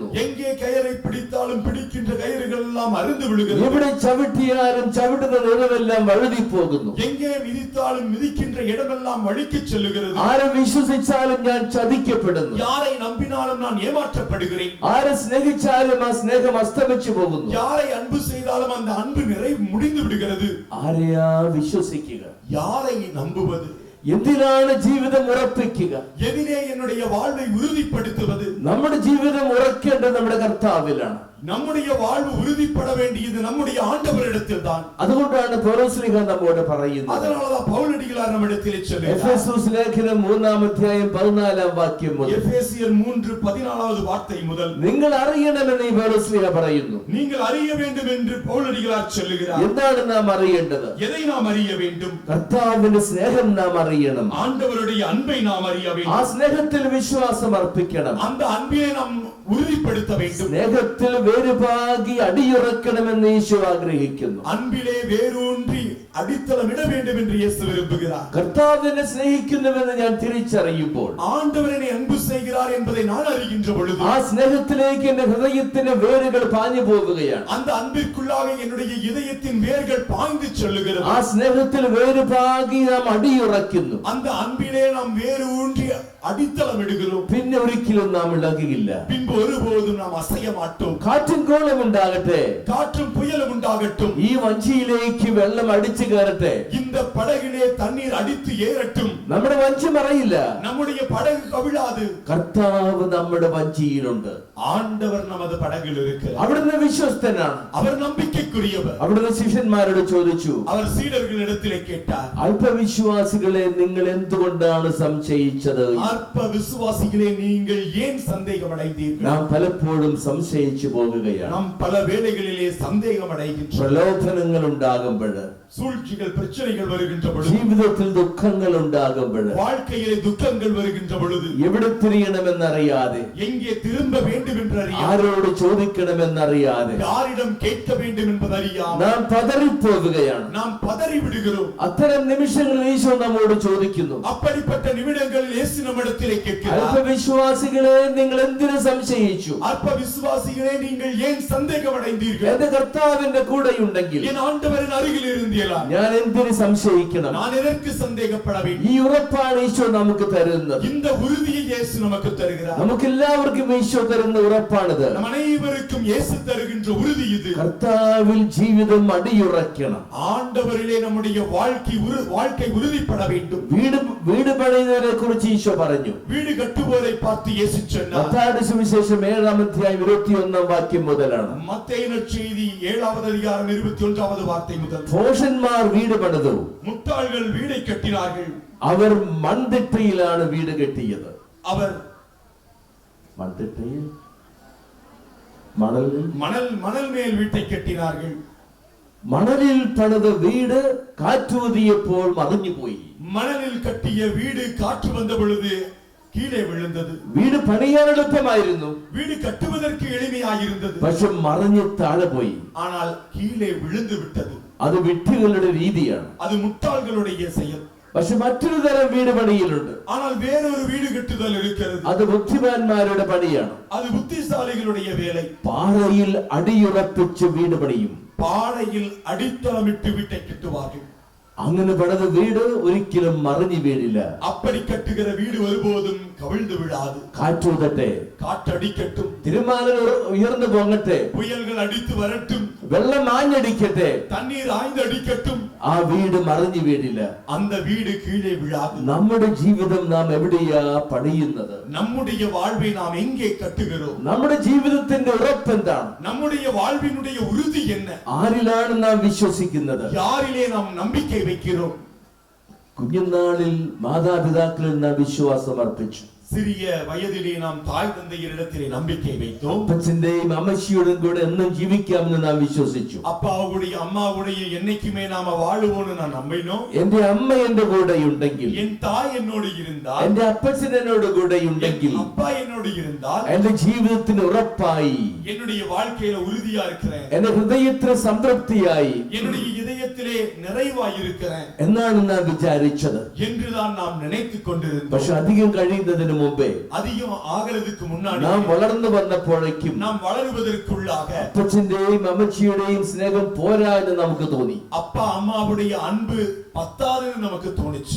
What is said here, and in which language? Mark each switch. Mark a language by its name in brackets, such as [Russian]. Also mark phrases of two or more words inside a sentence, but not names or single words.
[Tamil] எங்கே கயிறை பிடித்தாலும் பிடிக்கின்ற கயிறுகள் எல்லாம் அறுந்து விழுகிறது. [Malayalam] എവിടെ ചവിട്ടിയാലും ചവിട്ടുന്ന നിലമെല്ലാം വഴുതി പോകുന്നു. [Tamil] எங்கே மிதித்தாலும் மிதிக்கின்ற இடமெல்லாம் வழிக்கு செல்லுகிறது. [Malayalam] ആരെ വിശ്വസിച്ചാലും ഞാൻ ചതിക്കപ്പെടുന്നു. [Tamil] யாரை நம்பினாலும் நான் ஏமாற்றப்படுகிறேன். [Malayalam] ആരെ സ്നേഹിച്ചാലും ആ സ്നേഹം അസ്തമിച്ചു പോകുന്നു. [Tamil] யாரை அன்பு செய்தாலும் அந்த அன்பு முடிந்து விடுகிறது. [Malayalam] ആരെയാ വിശ്വസിക്കുക? [Tamil] யாரை நம்புவது? [Malayalam] എന്തിനാണ് ജീവിതം ഉറപ്പിക്കുക? [Tamil] எதிலே என்னுடைய வாழ்வை உறுதிப்படுத்துவது? [Malayalam] നമ്മുടെ ജീവിതം ഉറക്കേണ്ടത് നമ്മുടെ കർത്താവിലാണ്. [Tamil] நம்முடைய வாழ்வு உறுதிப்பட வேண்டியது நம்முடைய ஆண்டவரிடத்தில் தான். [Malayalam] അതുകൊണ്ടാണ് പൗലോസ്ലീഹ നമ്മോട് പറയുന്നത്. [Tamil] அதனாலதான் பவுலடிகளார் நம்மிடத்தில் சொல்கிறார். [Malayalam] എഫെസോസ് ലേഖനം 3-14 മുതൽ [Tamil] எபேசியர் 3:14 வார்த்தை முதல் [Malayalam] നിങ്ങൾ അറിയണമെന്ന് ഈ പൗലോസ്ലീഹ പറയുന്നു. [Tamil] நீங்கள் அறிய வேண்டும் என்று பவுலடிகளார் சொல்லுகிறார். [Malayalam] എന്താണ് നാം അറിയേണ്ടത്? [Tamil] எதை நாம் அறிய வேண்டும்? [Malayalam] കർത്താവിന്റെ സ്നേഹം നാം അറിയണം. [Tamil] ஆண்டவருடைய அன்பை நாம் அறிய [Malayalam] ആ [Tamil] வேண்டும். [Malayalam] സ്നേഹത്തിൽ വിശ്വാസം അർപ്പിക്കണം. [Tamil] அந்த அன்பினை நாம் உறுதிப்படுத்த வேண்டும். [Malayalam] സ്നേഹത്തിൽ വേരുപാകി അടിയുറക്കണമെന്ന് ഈശോ ആഗ്രഹിക്കുന്നു. [Tamil] அன்பிலே வேரூன்றி அடித்தளமிட வேண்டும் என்று இயேசு விரும்புகிறார். [Malayalam] കർത്താവിനെ സ്നേഹിക്കുന്നുവെന്ന് ഞാൻ തിരിച്ചറിയുമ്പോൾ, [Tamil] ஆண்டவரை அன்பு செய்கிறார் என்பதை நான் அறிகின்ற பொழுது, [Malayalam] ആ സ്നേഹത്തിലേക്ക് എന്റെ ഹൃദയത്തിന്റെ വേരുകൾ പാഞ്ഞു പോവുകയാണ്. [Tamil] அந்த അன்பிற்குள்ளாக என்னுடைய இதயத்தின் வேர்கள் பாய்ந்து செல்லுகிறது. [Malayalam] ആ സ്നേഹത്തിൽ വേരുപാകി നാം അടിയുറക്കുന്നു. [Tamil] அந்த அன்பிலே நாம் வேரூன்றி அடித்தளமிடுகிறோம். [Malayalam] പിന്നെ ഒരിക്കലും നാം ഇളകില്ല. [Tamil] பின்பு ஒருபோதும் நாம் அசைய மாட்டோம். [Malayalam] കാറ്റും കോളും ഉണ്ടാകട്ടെ, [Tamil] காற்றும் புயலும் உண்டாகட்டும், [Malayalam] ഈ വഞ്ചിയിലേക്ക് വെള്ളം അടിച്ചു കയറട്ടെ, [Tamil] இந்த படகிலே தண்ணீர் அடித்து ஏறட்டும், [Malayalam] നമ്മുടെ വഞ്ചി മറയില്ല. [Tamil] நம்முடைய படகு கவிழாது. [Malayalam] കർത്താവ് നമ്മുടെ വഞ്ചിയിലുണ്ട്. [Tamil] ஆண்டவர் நமது படகில் இருக்கிறார். [Malayalam] അവിടുന്ന് വിശ്വസ്തനാണ്. [Tamil] அவர் നம்பிக்கைக்குரியவர். [Malayalam] അവിടുന്ന് ശിഷ്യന്മാരോട് ചോദിച്ചു, [Tamil] அவர் சீடர்களிடத்திலே கேட்டார், [Malayalam] അല്പവിശ്വാസികളെ നിങ്ങൾ എന്തുകൊണ്ടാണ് സംശയിച്ചത്? [Tamil] அற்ப விசுவாசிகளே நீங்கள் ஏன் சந்தேகம் அடைந்தீர்கள்? [Malayalam] നാം പലപ്പോഴും സംശയിച്ചു പോകുകയാണ്. [Tamil] நாம் பல வேளைகளிலே சந்தேகம் அடைகின்றோம். [Malayalam] പ്രലോഭനങ്ങൾ ഉണ്ടാകുമ്പോൾ, [Tamil] சூழ்ச்சிகள் பிரச்சனைகள் வருகின்ற பொழுது, [Malayalam] ജീവിതത്തിൽ ദുഃഖങ്ങൾ ഉണ്ടാകുമ്പോൾ, [Tamil] வாழ்க்கையிலே துக்கங்கள் வருகின்ற பொழுது, [Malayalam] എവിടെ തിരിയണമെന്നറിയാതെ, [Tamil] எங்கே திரும்ப வேண்டும் என்று அறியாமல், [Malayalam] ആരോട് ചോദിക്കണമെന്നറിയാതെ [Tamil] யாரிடம் கேட்க வேண்டும் என்பது அறியாமல் [Malayalam] നാം പതറിപ്പോവുകയാണ്. [Tamil] நாம் பதறி விடுகிறோம். [Malayalam] അത്തരം നിമിഷങ്ങളിൽ ഈശോ നമ്മോട് ചോദിക്കുന്നു, [Tamil] அப்படிப்பட்ட நிமிடங்களில் இயேசு நம்மிடத்திலே கேட்கிறார், [Malayalam] അല്പവിശ്വാസികളെ നിങ്ങൾ എന്തിനു സംശയിച്ചു? [Tamil] அற்ப விசுவாசிகளே நீங்கள் ஏன் சந்தேகம் அடைந்தீர்கள்? [Malayalam] എന്റെ കർത്താവിന്റെ കൂടെയുണ്ടെങ്കിൽ [Tamil] என் ஆண்டவரின் அருகில் இருந்தீர்களா? [Malayalam] ഞാൻ എന്തിനു സംശയിക്കണം? [Tamil] நான் எதற்கு சந்தேகப்பட வேண்டும்? [Malayalam] ഈ ഉറപ്പാണ് ഈശോ നമുക്ക് തരുന്നത്. [Tamil] இந்த உறுதியை இயேசு நமக்கு தருகிறார். [Malayalam] നമുക്ക് എല്ലാവർക്കും ഈശോ തരുന്ന ഉറപ്പാണിത്. [Tamil] நம் அனைவருக்கும் இயேசு தருகின்ற உறுதி இது. [Malayalam] കർത്താവിൽ ജീവിതം അടിയുറക്കണം. [Tamil] ஆண்டவரிலே நம்முடைய வாழ்க்கை உறுதிப்பட வேண்டும். [Malayalam] വീട് പണിയുന്നവരെ കുറിച്ച് ഈശോ പറഞ്ഞു. [Tamil] வீடு கட்டுவோரை பார்த்து இயேசு சொன்னார். [Malayalam] മത്തായിയുടെ സുവിശേഷം 7-21 മുതലാണ്. [Tamil] மத்தேயு நற்செய்தி 7வது அதிகாரம் 21வது வார்த்தை முதல். [Malayalam] ഭോഷന്മാർ വീട് പണിതു. [Tamil] முட்டாள்கள் வீடை கட்டினார்கள். [Malayalam] അവർ മൺതിട്ടയിലാണ് വീട് കെട്ടിയത്. [Tamil] அவர் [Malayalam] മൺതിട്ടയിൽ [Tamil] மணல் மேல் வீட்டை கட்டினார்கள். [Malayalam] മണലിൽ പണിത വീട് കാറ്റൂതിയപ്പോൾ മറിഞ്ഞുപോയി. [Tamil] மணலில் கட்டிய வீடு காற்று வந்த பொழுது கீழே விழுந்தது. [Malayalam] വീട് പണിയാൻ എളുപ്പമായിരുന്നു. [Tamil] வீடு கட்டுவதற்கு எளிமையாயிருந்தது. [Malayalam] പക്ഷെ മറിഞ്ഞ് താഴെ പോയി. [Tamil] ஆனால் கீழே விழுந்து விட்டது. [Malayalam] അത് വിഡ്ഢികളുടെ രീതിയാണ്. [Tamil] அது മുട്ടാள்களுடைய செயல். [Malayalam] പക്ഷെ മറ്റൊരു തരം വീട് പണിയിലുണ്ട്. [Tamil] ஆனால் வேறொரு வீடு கட்டுதல் இருக்கிறது. [Malayalam] അത് ബുദ്ധിമാന്മാരുടെ പണിയാണ്. [Tamil] அது புத்திசாலிகளுடைய வேலை. [Malayalam] പാറയിൽ അടിയുറപ്പിച്ച് വീട് പണിയും. [Tamil] பாறையில் அடித்தளமிட்டு வீட்டை கட்டுவார்கள். [Malayalam] അങ്ങനെ പണിത വീട് ഒരിക്കലും മറിഞ്ഞു വീഴില്ല. [Tamil] அப்படி கட்டுகிற வீடு ஒருபோதும் கவிழ்ந்து விடாது. [Malayalam] കാറ്റൂതട്ടെ, [Tamil] காற்றடிக்கட்டும், [Malayalam] തിരമാലകൾ ഉയർന്നു പോകട്ടെ, [Tamil] புயல்கள் அடித்து வரட்டும், [Malayalam] വെള്ളം ആഞ്ഞടിക്കട്ടെ, [Tamil] தண்ணீர் ஆய்ந்து அடிக்கட்டும், [Malayalam] ആ വീട് മറിഞ്ഞു വീഴില്ല. [Tamil] அந்த வீடு கீழே விழாது. [Malayalam] നമ്മുടെ ജീവിതം നാം എവിടെയാ പണിയുന്നത്? [Tamil] நம்முடைய வாழ்வை நாம் எங்கே கட்டுகிறோம்? [Malayalam] നമ്മുടെ ജീവിതത്തിന്റെ ഉറപ്പെന്താണ്? [Tamil] நம்முடைய வாழ்வினுடைய உறுதி என்ன? [Malayalam] ആരിലാണ് നാം വിശ്വസിക്കുന്നത്? [Tamil] யாரிலே நாம் நம்பிக்கை வைக்கிறோம்? [Malayalam] കുഞ്ഞുനാളിൽ മാതാപിതാക്കളിൽ നാം വിശ്വാസം അർപ്പിച്ചു. [Tamil] சிறிய வயதிலே நாம் தாய் தந்தையரிடத்திலே நம்பிக்கை வைத்தோம். [Malayalam] അപ്പച്ചന്റെയും അമ്മച്ചിയുടെയും കൂടെ എന്നും ജീവിക്കാമെന്ന് നാം വിശ്വസിച്ചു. [Tamil] அப்பாவுடைய அம்மாவுடைய என்னைக்குமே நாம வாழுவோம்னு நான் நம்பினோம். [Malayalam] എന്റെ അമ്മ എന്റെ കൂടെ ഉണ്ടെങ്കിൽ, [Tamil] என் தாய் என்னோடு இருந்தால், [Malayalam] എന്റെ അപ്പച്ചൻ എന്നോട് കൂടെ ഉണ്ടെങ്കിൽ, [Tamil] அப்பா என்னோடு இருந்தால், [Malayalam] എന്റെ ജീവിതത്തിന് ഉറപ്പായി, [Tamil] என்னுடைய வாழ்க்கையில உறுதியா இருக்கிறேன், [Malayalam] എന്റെ ഹൃദയത്തിന് സംതൃപ്തിയായി, [Tamil] என்னுடைய இதயத்திலே நிறைவாய் இருக்கிறேன் [Malayalam] എന്നാണ് നാം വിചാരിച്ചത്. [Tamil] என்றுதான் நாம் நினைத்துக் கொண்டிருந்தோம். [Malayalam] പക്ഷെ അധികം കഴിയുന്നതിന് മുമ്പേ, [Tamil] அதிகம் ஆகிறதுக்கு முன்னாடி, [Malayalam] നാം വളർന്നു വന്നപ്പോഴേക്കും [Tamil] நாம் வளருவதற்குள்ளாக [Malayalam] അപ്പച്ചന്റെയും അമ്മച്ചിയുടെയും സ്നേഹം പോരാ എന്ന് നമുക്ക് തോന്നി. [Tamil] அப்பா அம்மாவுடைய அன்பு பத்தாதுன்னு நமக்கு தோணுச்சு.